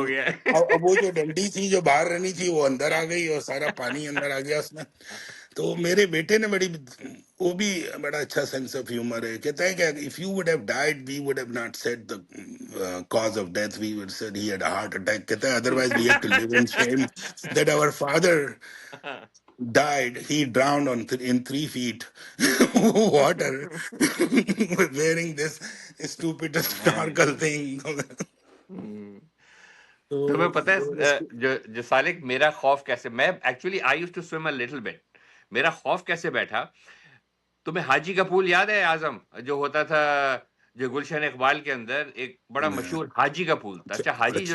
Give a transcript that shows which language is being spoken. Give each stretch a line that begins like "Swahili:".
Urdu: ہو گیا. اب وہ جو ڈنڈی تھی جو باہر رہنی تھی وہ اندر آ گئی, اور سارا پانی اندر آ گیا اس میں. تو میرے بیٹے نے بڑی, وہ بھی بڑا اچھا سینس آف ہیومر ہے, کہتا ہے کہ
English: If you would have died we would have not said the cause of death, we would said he had a heart attack.
Urdu: کہتا ہے
English: otherwise we have to live in shame that our father died, he drowned in 3 feet water wearing this stupid snorkel thing. ہوں.
Urdu: تو تمہیں پتہ ہے جو سالک میرا خوف کیسے, میں actually
English: I used to swim a little bit.
Urdu: میرا خوف کیسے بیٹھا, تمہیں حاجی کا پول یاد ہے اعظم, جو ہوتا تھا جو گلشن اقبال کے اندر ایک بڑا مشہور حاجی کا پول تھا. اچھا, حاجی جو